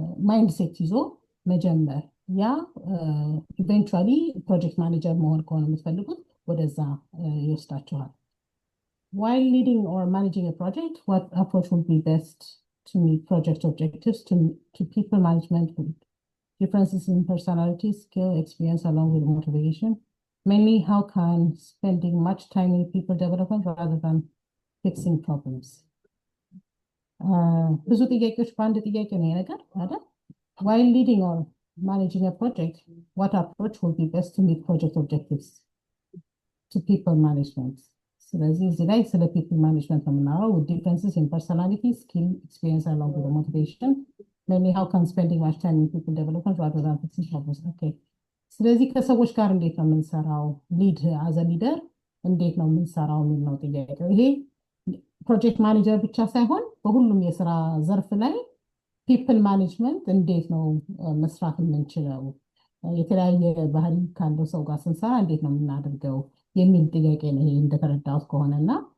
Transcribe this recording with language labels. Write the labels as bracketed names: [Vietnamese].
[Amharic] ማይንድሴት ይዞ መጀመር ያ ኢቨንቹዋሊ ፕሮጀክት ማኔጀር መሆን ከሆነ የምትፈልጉት ወደዛ ይወስዳችኋል። [English] While leading or managing a project, what approach would be best to meet project objectives, to people management with differences in personality, skill, experience, along with motivation? Mainly, how can spending much time in people development rather than fixing problems? [Amharic] ብዙ ጥያቄዎች በአንድ ጥያቄ ነው የነገር አይደል? [English] While leading or managing a project, what approach would be best to meet project objectives? To people management. [Amharic] ስለዚህ እዚህ ላይ ስለ [English] people management [Amharic] ነው የምናወራው [English] with differences in personality, skill, experience along with the motivation. Mainly how can spending much time in people development rather than fixing problems? Okay. [Amharic] ስለዚህ ከሰዎች ጋር እንዴት ነው የምንሰራው? [English] ሊድ አዘ ሊደር [Amharic] እንዴት ነው የምንሰራው የሚል ነው ጥያቄው። ይሄ ፕሮጀክት ማኔጀር ብቻ ሳይሆን በሁሉም የስራ ዘርፍ ላይ ፒፕል ማኔጅመንት እንዴት ነው መስራት የምንችለው፣ የተለያየ ባህሪ ካለው ሰው ጋር ስንሰራ እንዴት ነው የምናደርገው የሚል ጥያቄ ነው። ይሄ እንደተረዳሁት ከሆነና